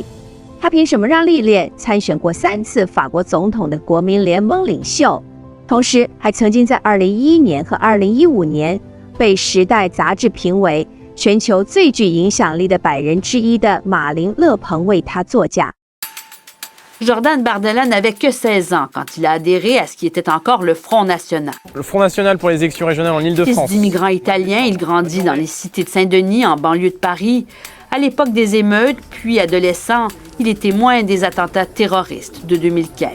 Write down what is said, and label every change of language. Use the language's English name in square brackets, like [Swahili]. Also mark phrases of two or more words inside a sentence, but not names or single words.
[Chinese] 他凭什么让历练参选过3次法国总统的国民联盟领袖，同时还曾经在2011年和2015年被《时代》杂志评为全球最具影响力的100人之一的马林·勒庞为他作嫁。 [French] Jordan Bardella n'avait que 16 ans quand il a adhéré à ce qui était encore le Front National. Le Front National pour les élections régionales en Île-de-France. Fils d'immigrants italiens, il grandit dans les cités de Saint-Denis, en banlieue de Paris. À l'époque des émeutes, puis adolescent, il est témoin des attentats terroristes de 2015.